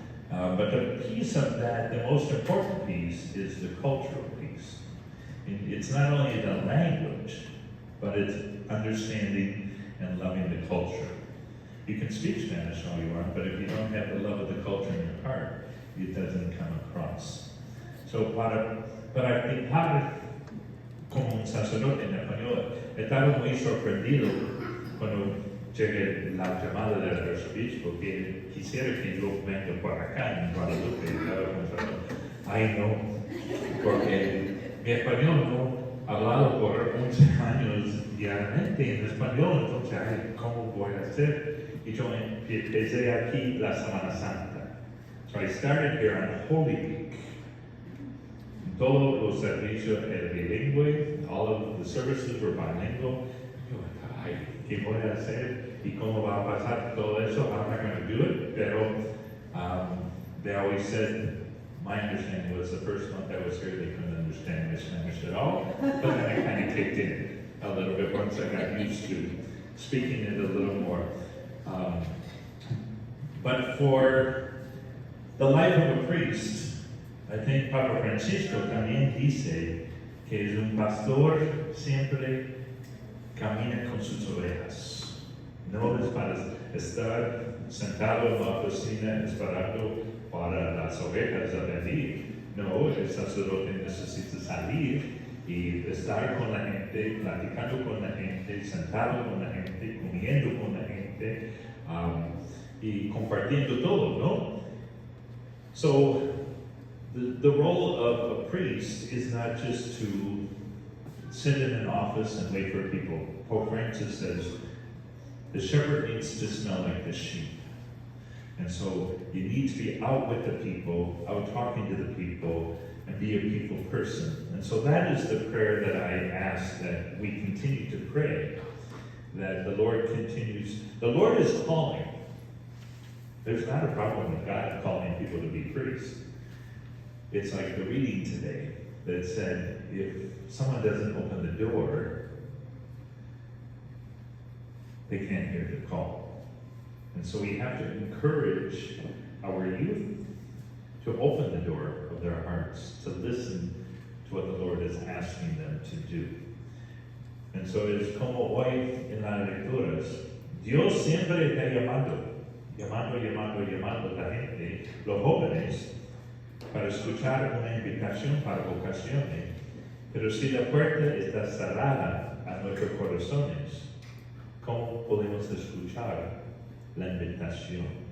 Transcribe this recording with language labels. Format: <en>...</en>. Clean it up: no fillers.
<en>But the piece of that, the most important piece, is the cultural piece. It's not only the language, but it's understanding and loving the culture. You can speak Spanish all you want, but if you don't have the love of the culture in your heart, it doesn't come across.</en> <es>So para fijar como un sacerdote en español, estaba muy sorprendido cuando llegué la llamada del arzobispo que quisiera que yo venga por acá en Guadalupe. Estaba pensando, ay no, porque mi español no hablado por 11 años diariamente en español, entonces, ay, ¿cómo voy a hacer? Y yo empecé aquí la Semana Santa. So I started here on Holy Week.</es> <en>Todos los servicios eran bilingüe, all of the services were bilingual.</en> <es>Yo, ay, ¿qué voy a hacer? ¿Y cómo va a pasar todo eso?</es> <en>How am I going to do it? Pero they always said, my understanding was the first month I was here, they couldn't understand my Spanish at all. But then I kind of kicked in a little bit once I got used to speaking it a little more. But for the life of a priest, I think</en> <es>Papa Francisco también dice que es un pastor siempre camina con sus ovejas. No es para estar sentado en la oficina esperando para las ovejas a venir. No, el sacerdote necesita salir y estar con la gente, platicando con la gente, sentado con la gente, comiendo con la gente, y compartiendo todo, ¿no?</es> <en>So, the role of a priest is not just to sit in an office and wait for people. Pope Francis says, the shepherd needs to smell like the sheep. And so you need to be out with the people, out talking to the people, and be a people person. And so that is the prayer that I ask that we continue to pray, that the Lord continues. The Lord is calling. There's not a problem with God calling people to be priests. It's like the reading today that said, if someone doesn't open the door, they can't hear the call. And so we have to encourage our youth to open the door of their hearts, to listen to what the Lord is asking them to do.</en> <es>And so es como hoy en las lecturas, Dios siempre está llamando a la gente, los jóvenes, para escuchar una invitación para vocaciones. Pero si la puerta está cerrada a nuestros corazones, ¿cómo podemos escuchar la invitación?</es>